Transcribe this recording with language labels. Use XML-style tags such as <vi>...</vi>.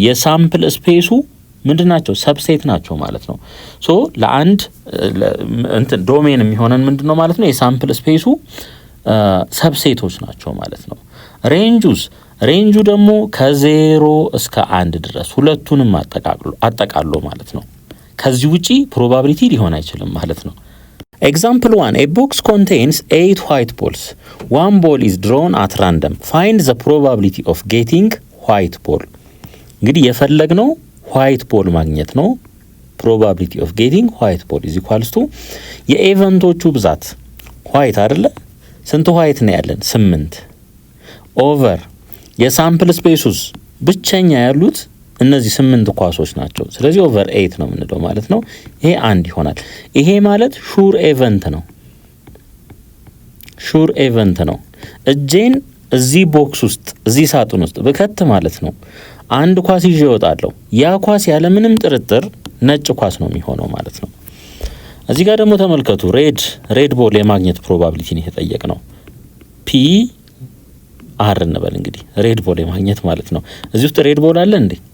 <am>የሳምፕል ስፔሱ ምንድናቸው? ሰብሴት ናቸው ማለት ነው። ሶ ለአንድ እንትን ዶሜን የሚሆነን ምንድነው ማለት ነው? የሳምፕል ስፔሱ ሰብሴቶች ናቸው ማለት ነው። ሬንጁ ደግሞ ከ0 እስከ 1 ድረስ ሁለቱንም አጠቃሎ ማለት ነው። ከዚህ ውጪ ፕሮባቢሊቲ ሊሆን አይችልም ማለት ነው።</am> <en>Example 1. A box contains 8 white balls. One ball is drawn at random. Find the probability of getting white ball.</en> <am>እንግዲህ የፈለግነው</am> <en>white ball</en> <am>ማግኘት ነው።</am> <en>probability of getting white ball is equals to</en> <am>የኤቨንቶቹ ብዛት</am> <en>white</en> <am>አይደለ? ስንት white ነው ያለን? 8 ኦቨር የሳምፕል ስፔሱስ ብቸኛ ያሉት እነዚህ 8 ኳሶች ናቸው። ስለዚህ ኦቨር 8 ነው የምንለው ማለት ነው። ይሄ አንድ ይሆናል። ይሄ ማለት ሹር ኤቨንት ነው። ሹር ኤቨንት ነው። እጄን እዚህ ቦክስ ውስጥ እዚህ ሳጥን ውስጥ በከት ማለት ነው አንድ ኳስ ይዤ እወጣለሁ። ያ ኳስ ያለ ምንም ጥርጥር ነጭ ኳስ ነው የሚሆነው ማለት ነው። እዚህ ጋር ደግሞ ተመልከቱ፣ ሬድ ቦል የማግኘት ፕሮባቢሊቲ ነው የተጠየቅነው። ፒ አር እንበል እንግዲህ ሬድ ቦል የማግኘት ማለት ነው። እዚህ ውስጥ ሬድ ቦል አለ እንዴ?</am>